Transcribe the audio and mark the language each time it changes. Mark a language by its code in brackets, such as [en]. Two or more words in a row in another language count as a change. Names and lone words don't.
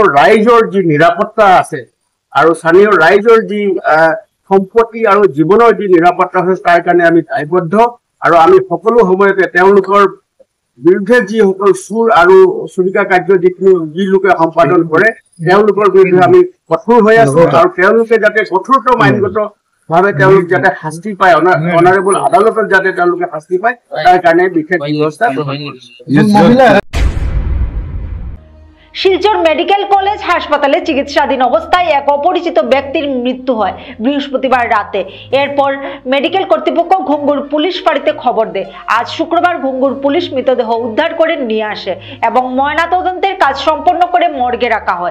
[as] ৰাইজৰ যি নিৰাপত্তা আছে আৰু স্থানীয় ৰাইজৰ যি সম্পত্তি আৰু জীৱনৰ যি নিৰাপত্তা আছে তাৰ কাৰণে আমি দায়বদ্ধ আৰু আমি সকলো সময়তে তেওঁলোকৰ বিৰুদ্ধে যিসকল চোৰ আৰু চুৰিকা কাৰ্য যি লোকে সম্পাদন কৰে তেওঁলোকৰ বিৰুদ্ধে আমি কঠোৰ হৈ আছো আৰু তেওঁলোকে যাতে কঠোৰতম আইনগত ভাৱে তেওঁলোক যাতে শাস্তি পায়, অনাৰেবল আদালতত যাতে তেওঁলোকে শাস্তি পায় তাৰ কাৰণে বিশেষ ব্যৱস্থা গ্ৰহণ কৰিছে। [bn] শিলচর মেডিকেল কলেজ হাসপাতালে চিকিৎসাধীন অবস্থায় এক অপরিচিত ব্যক্তির মৃত্যু হয় বৃহস্পতিবার রাতে। এরপর মেডিকেল কর্তৃপক্ষ ঘুঙ্গুর পুলিশ ফাঁড়িতে খবর দেয়। আজ শুক্রবার ঘুঙ্গুর পুলিশ মৃতদেহ উদ্ধার করে নিয়ে আসে এবং ময়নাতদন্তের কাজ সম্পন্ন করে মর্গে রাখা হয়।